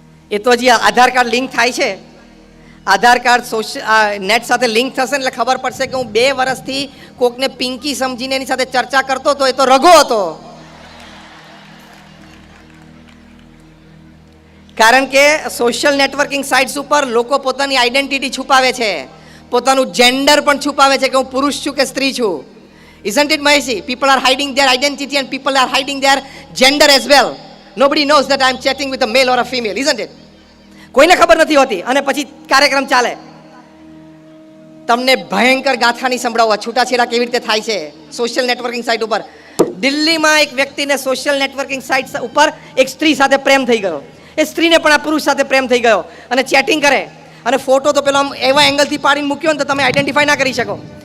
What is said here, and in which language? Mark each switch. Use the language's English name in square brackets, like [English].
[Gujarati] એ તો હજી આધાર card link થાય છે. આધાર કાર્ડ નેટ સાથે લિંક થશે એટલે ખબર પડશે કે હું 2 વર્ષથી કોકને પિંકી સમજીને એની સાથે ચર્ચા કરતો હતો, એ તો રઘો હતો. કારણ કે સોશિયલ નેટવર્કિંગ સાઇટ્સ ઉપર લોકો પોતાની આઈડેન્ટિટી છુપાવે છે, પોતાનું જેન્ડર પણ છુપાવે છે કે હું પુરુષ છું કે સ્ત્રી છું. [English] Isn't it, Maheshi? People are hiding their identity and people are hiding their gender as well. Nobody knows that I am chatting with a male or a female, isn't it? [Gujarati] કોઈને ખબર નથી હોતી અને પછી કાર્યક્રમ ચાલે. તમને ભયંકર ગાથાની સંભળાવવા છૂટાછેડા કેવી રીતે થાય છે સોશિયલ નેટવર્કિંગ સાઇટ ઉપર. દિલ્હીમાં એક વ્યક્તિને સોશિયલ નેટવર્કિંગ સાઇટ ઉપર એક સ્ત્રી સાથે પ્રેમ થઈ ગયો. એ સ્ત્રીને પણ આ પુરુષ સાથે પ્રેમ થઈ ગયો અને ચેટિંગ કરે અને ફોટો તો પેલો આમ એવા એંગલથી પાડીને મૂક્યો ને તો તમે આઈડેન્ટિફાય ના કરી શકો.